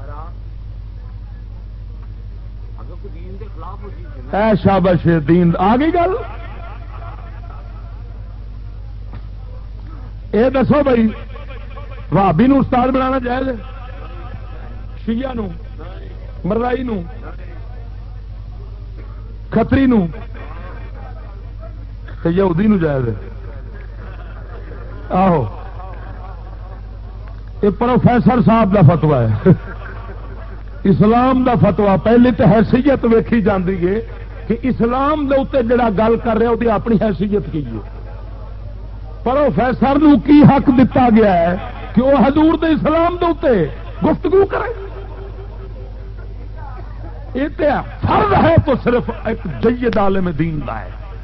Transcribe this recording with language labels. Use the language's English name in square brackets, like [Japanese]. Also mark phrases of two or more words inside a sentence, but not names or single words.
[Punjabi] اے شاباش دین آ گئی گل. اے دسو بھائی بھابی نو استاد بنانا جائز ہے؟ شیعہ نو، مرزائی نو، کھتری نو، یہودی نو جائز ہے؟ آہو یہ پروفیسر صاحب دا فتوا ہے اسلام دا فتوا. پہلی تو حیثیت ویکھی جاندی ہے کہ اسلام دے اوتے جڑا گل کر رہا وہ اپنی حیثیت کی ہے. پروفیسر نو کی حق دتا گیا ہے کہ وہ حضور دے اسلام دے اوتے گفتگو کرے؟ یہ فرض ہے تو صرف ایک جید عالم دین دا ہے.